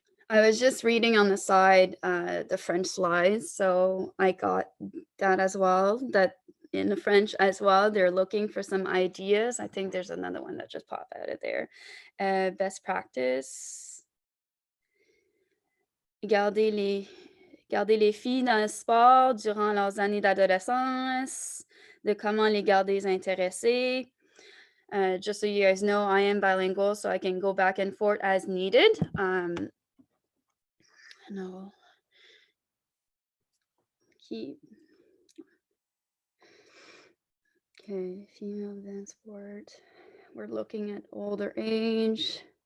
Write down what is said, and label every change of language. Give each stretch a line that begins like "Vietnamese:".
English: I was just reading on the side the French slides, so I got that as well, that in the French as well, they're looking for some ideas. I think there's another one that just popped out of there. Best practice.
French: Garder les filles dans le sport durant leurs années d'adolescence, de comment les garder intéressées.
English: Just so you guys know, I am bilingual, so I can go back and forth as needed. No. Okay, female advanced sport. We're looking at older age.